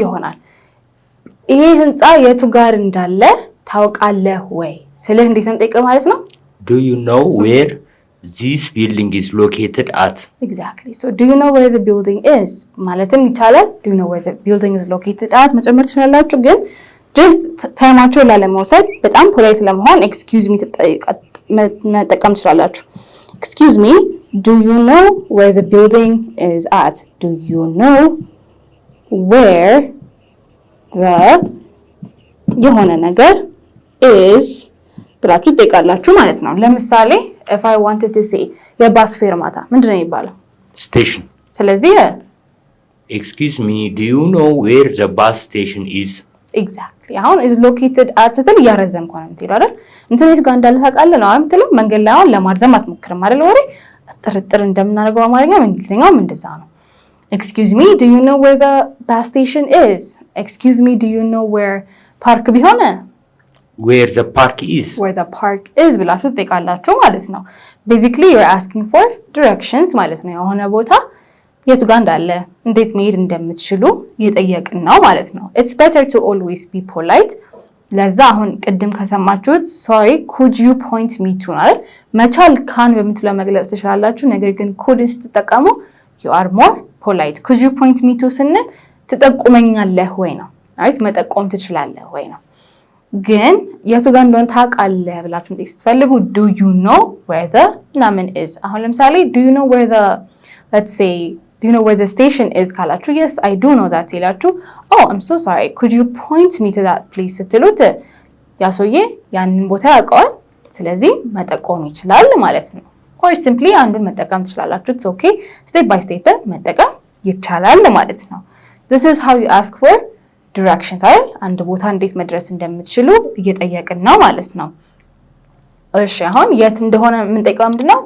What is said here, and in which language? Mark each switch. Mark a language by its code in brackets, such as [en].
[am] ይሆናል። ይሄ ህንጻ የቱ ጋር እንዳለ ታውቃለህ ወይ ስልህ እንዴት ነው የምጠይቀው ማለት ነው? [en] do you know where this building is located at? exactly so do you know where the building is [am] ማለትም ይቻላል [en] do you know where the building is located at [am] መጨመር ትችላላችሁ። ግን [en] just [am] ታይማችሁን ላለመውሰድ በጣም ፖላይት ለመሆን [en] excuse me [am] መጠቀም ትችላላችሁ። [en] excuse me do you know where the building is at? do you know where the [am] የሆነ ነገር is ብላችሁ ትጠይቃላችሁ ማለት ነው። ለምሳሌ [en] if I wanted to say [am] የባስ ፌርማታ ምንድነው የሚባለው? [en] station። [am] ስለዚህ [en] excuse me do you know where the bus station is? [am] exactly አሁን [en] is located at [am] ስትል እያረዘምኩ ነው የምትሄደው አይደል? ኢንተርኔት ጋር እንዳለ ታውቃለህ ነው አይደል? መንገድ ላይ አሁን ለማርዘም አትሞክርም አይደል? ወሬ ጥርጥር እንደምናደርገው አማርኛው እንግሊዝኛውም እንደዛ ነው። [en] excuse me do you know where the bus station is? excuse me do you know where park ቢሆን where the park is [am] ብላችሁ ትጠይቃላችሁ ማለት ነው። [en] basically you're asking for directions [am] ማለት ነው። የሆነ ቦታ የቱ ጋር እንዳለ እንዴት መሄድ እንደምትችሉ እየጠየቅን ነው ማለት ነው። [en] it's better to always be polite [am] ለዛ አሁን ቅድም ከሰማችሁት [en] sorry could you point me to [am] አይደል? መቻል ካን በምትለው መግለጽ ትችላላችሁ። ነገር ግን couldን ስትጠቀሙ [en] you are more polite could you point me to [am] ስንል ትጠቁመኛለህ ወይ ነው አይት መጠቆም ትችላለህ ወይ ነው። ግን የቱ ጋር እንደሆነ ታውቃለህ ብላችሁ እንዴት ስትፈልጉ [en] do you know where the ምናምን is አሁን ለምሳሌ do you know where the let's say do you know where the station is [am] ካላችሁ [en] yes I do know that [am] ይላችሁ [en] oh I'm so sorry could you point me to that please [am] ስትሉት ያ ሰውዬ ያንን ቦታ ያውቀዋል ስለዚህ መጠቆም ይችላል ማለት ነው። or simply አንዱን መጠቀም ትችላላችሁ [en] it's okay step by step [am] መጠቀም ይቻላል ማለት ነው። [en] this is how you ask for directions [am] አይደል? አንድ ቦታ እንዴት መድረስ እንደምትችሉ እየጠየቅን ነው ማለት ነው። እሺ አሁን የት እንደሆነ የምንጠይቀው ምንድነው?